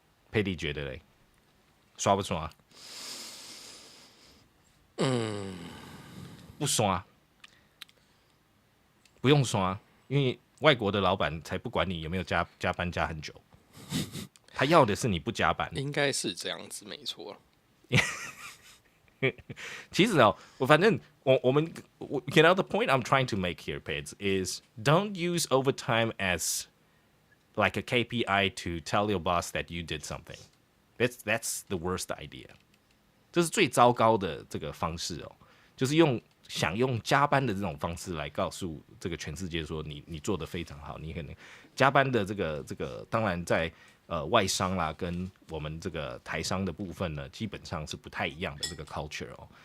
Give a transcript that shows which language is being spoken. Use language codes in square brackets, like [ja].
[zh] 佩蒂觉得嘞，刷不刷？不刷，不用刷，因为外国的老板才不管你有没有加班加很久，他要的是你不加班。应该是这样子，没错。 [en] 其实哦，反正我们 you know the point I'm trying to make here, Peds, is don't use overtime as like a KPI to tell your boss that you did something. That's the worst idea. [zh] 这是最糟糕的这个方式哦，就是想用加班的这种方式来告诉这个全世界说你做得非常好，你可能加班的这个当然在外商啦跟我们这个台商的部分呢，基本上是不太一样的这个 culture 哦。